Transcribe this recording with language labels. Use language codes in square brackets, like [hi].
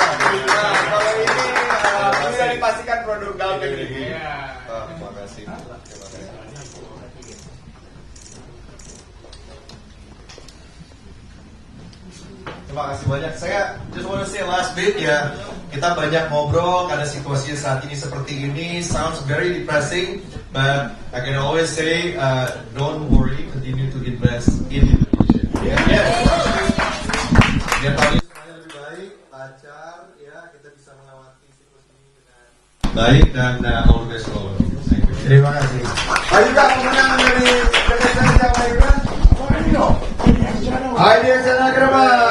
[id] Nah, kalau ini bisa dipastikan produk dalam negeri. Terima kasih. Terima kasih banyak. Saya [en] just want to say last bit [id] ya. Kita banyak ngobrol karena situasinya saat ini seperti ini. [en] Sounds very depressing, but I can always say, don't worry, continue to invest in Indonesia. Yes. [id] Biar tahun ini semuanya lebih baik, lancar, ya kita bisa melewati siklus ini dengan baik dan [en] all the best for all. [id] Terima kasih. Pak Yuga pemenang dari PTSD siapa Yuga? Aidi Aksana Agrama.